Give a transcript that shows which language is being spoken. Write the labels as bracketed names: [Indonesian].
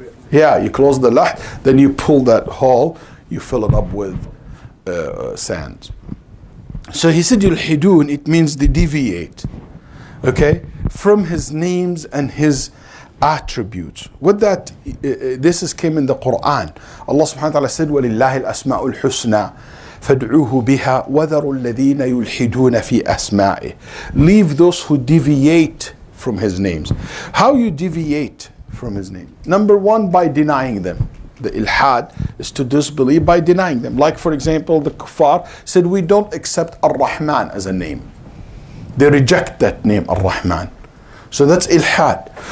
[English] Yeah, you close the lahd, then you pull that hole, you fill it up with sand. So he said yulhidun, it means they deviate, okay, from his names and his attributes. With that, this came in the Quran. [Arabic] Allah subhanahu wa ta'ala said, وَلِلَّهِ الْأَسْمَاءُ الْحُسْنَى فَادْعُوهُ بِهَا وَذَرُوا الَّذِينَ يُلْحِدُونَ فِي أَسْمَائِهِ. [English] Leave those who deviate from his names. How you deviate from his name? Number one, by denying them. The ilhad is to disbelieve by denying them. Like for example, the kuffar said, we don't accept Ar-Rahman as a name. They reject that name, Ar-Rahman. So that's ilhad.